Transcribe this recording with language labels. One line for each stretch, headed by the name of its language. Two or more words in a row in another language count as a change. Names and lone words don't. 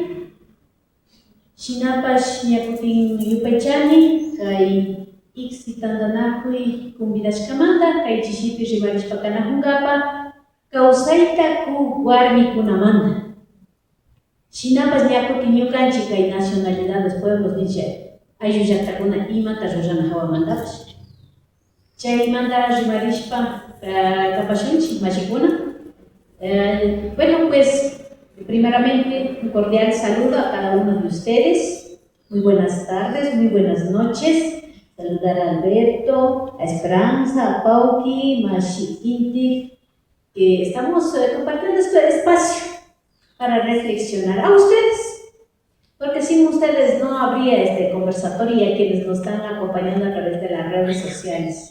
Quechua: Shinapash ñakutin yupaychani kay iksi tandanakuy convidashkamanta kay chishipi rimarishpa kanahungapa kawsayta ku warmikunamanta. Shinapash ñakutin ñukanchik kay
Spanish: nacionalidades pueblos
Quechua: nisha ayllu llaqtakuna imata rurana hawamantapash. Chaymanta rimarishpa kapashunchik mashikuna.
Spanish: Bueno, pues primeramente un cordial saludo a cada uno de ustedes. Muy buenas tardes, muy buenas noches. Saludar a Alberto, a Esperanza, a Pauqui, Mashikinti, que estamos compartiendo este espacio para reflexionar a ustedes, porque sin ustedes no habría este conversatorio y a quienes nos están acompañando a través de las redes sociales.